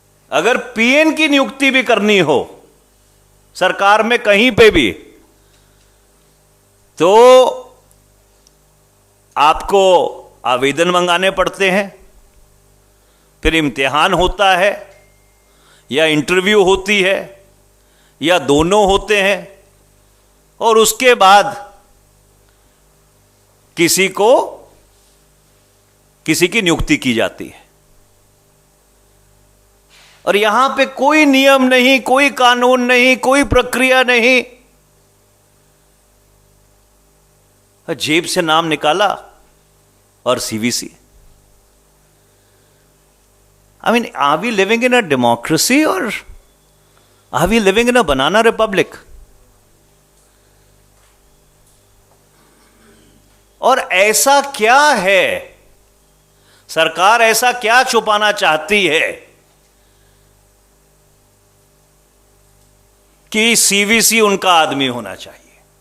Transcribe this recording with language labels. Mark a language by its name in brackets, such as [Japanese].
[Hindi] अगर पीएन की नियुक्ति भी करनी हो सरकार में कहीं पे भी, तो आपको आवेदन मंगाने पड़ते हैं, फिर इम्तिहान होता है या इंटरव्यू होती है या दोनों होते हैं, और उसके बाद किसी की नियुक्ति की जाती है. और यहां पे कोई नियम नहीं, कोई कानून नहीं, कोई प्रक्रिया नहीं. जेब से नाम निकाला और CVC. [English] I mean, are we living in a democracy or are we living in a banana republic? [Hindi] और ऐसा क्या है, सरकार ऐसा क्या छुपाना चाहती है कि सीवीसी उनका आदमी होना चाहिए?